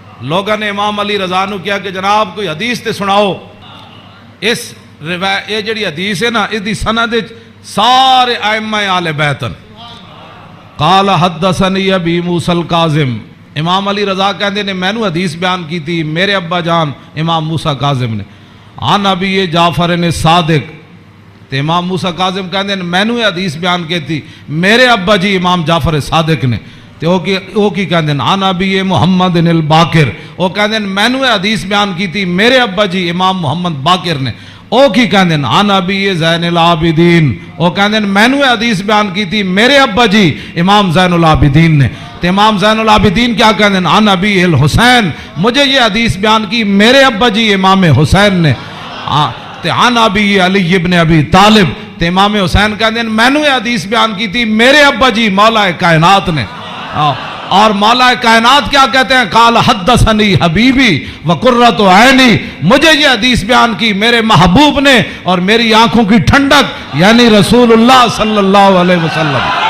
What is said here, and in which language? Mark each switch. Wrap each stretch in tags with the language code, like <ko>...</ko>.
<pa>لوگوں نے امام علی رضا نو کیا کہ جناب کوئی حدیث تے سناؤ. اس یہ جڑی حدیث ہے نا، اس دی سند سارے ائمہ آل بیت.</pa> <ar>قال حدثنی ابی موسیٰ الکاظم.</ar> <pa>امام علی رضا کہندے نے مینوں حدیث بیان کی تھی میرے ابا جان امام موسیٰ کاظم نے.</pa> <ar>عن ابی جعفر نے صادق.</ar> <pa>تے امام موسیٰ کاظم کہندے نے مینوں حدیث بیان کی تھی میرے ابا جی امام جعفر صادق نے. تے او کی کہندے نے</pa> <ar>عن ابی محمد الباقر.</ar> <pa>او کہندے نے مینوں حدیث بیان کی تھی میرے ابا جی امام محمد باقر نے. او کی کہندے نے</pa> <ar>عن ابی زین العابدین.</ar> <pa>او کہندے نے مینوں حدیث بیان کی تھی میرے ابا جی امام زین العابدین نے. تے امام زین العابدین کیا کہندے ہیں</pa> <ar>عن ابی الحسین.</ar> <ur>مجھے یہ حدیث بیان کی میرے ابا جی امام حسین نے.</ur> <ar>تے عن ابی علی ابن ابی طالب.</ar> <pa>تے امام حسین کہندے ہیں میں نے یہ حدیث بیان کی تھی میرے ابا جی مولا کائنات نے.</pa> <ur>اور مولا کائنات کیا کہتے ہیں؟</ur> <ar>قال حدثنی حبیبی وقرۃ عینی.</ar> <ur>مجھے یہ حدیث بیان کی میرے محبوب نے اور میری آنکھوں کی ٹھنڈک یعنی رسول اللہ صلی اللہ علیہ وسلم.</ur>